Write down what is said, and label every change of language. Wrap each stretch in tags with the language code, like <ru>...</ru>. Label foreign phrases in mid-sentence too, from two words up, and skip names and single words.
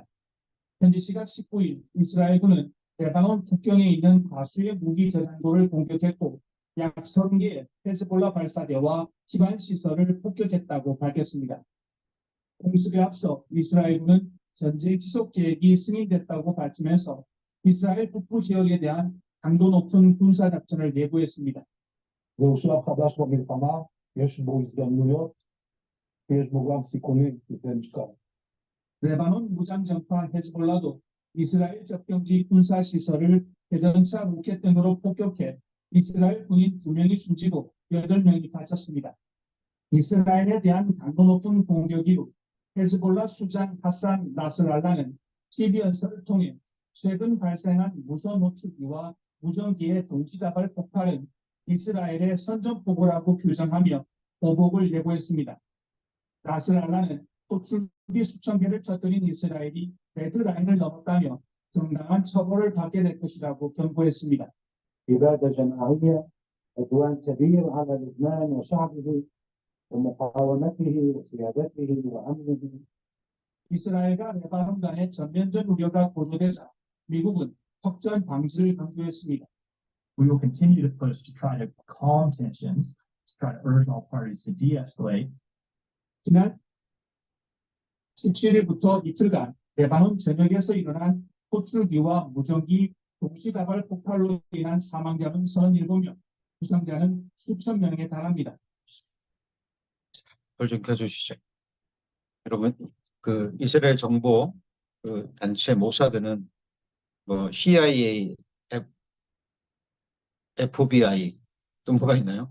<ko>현지 시각 19일 이스라엘군은 레바논 국경에 있는 다수의 무기 저장고를 공격했고 약 30개의 헤즈볼라 발사대와 기반 시설을 폭격했다고 밝혔습니다. 공습에 앞서 이스라엘군은 전쟁 지속 계획이 승인됐다고 밝히면서 이스라엘 북부 지역에 대한 강도 높은 군사 작전을 예고했습니다.</ko> <he>זהו שלב חדש במלחמה, יש בו הזדמנויות ויש בו גם סיכונים כבדי משקל.</he> <ko>레바논 무장정파 헤즈볼라도 이스라엘 접경지 군사 시설을 대전차 로켓 등으로 폭격해 이스라엘 군인 2명이 숨지고 8명이 다쳤습니다. 이스라엘에 대한 강도 높은 공격 이후 헤즈볼라 수장 하산 나스랄라는 TV연설을 통해 최근 발생한 무선 노출기와 무전기의 동시다발 폭발은 이스라엘의 선전포고라고 규정하며 보복을 예고했습니다. 나스랄라는 노출기 수천 개를 터뜨린 이스라엘이 레드라인을 넘었다며 정당한 처벌을 받게 될 것이라고 경고했습니다.</ko> <ar>إبادة جماعية عدوان كبير على لبنان وشعبه ومقاومته وسيادته وأمنه.</ar> <ko>이스라엘과 레바논 간의 전면전 우려가 고조되자 미국은 확전 방지를 강조했습니다.</ko> <en>We will continue to push to try to calm tensions, to try to urge all parties to de-escalate.</en> <ko>지난 17일부터 이틀간 레바논 전역에서 일어난 호출기와 무전기 동시다발 폭발로 인한 사망자는 37명, 부상자는 수천 명에 달합니다. 그걸 좀 켜주시죠. 여러분, 그 이스라엘 정보 그 단체 모사드는 뭐 CIA, FBI 또 뭐가 있나요?</ko>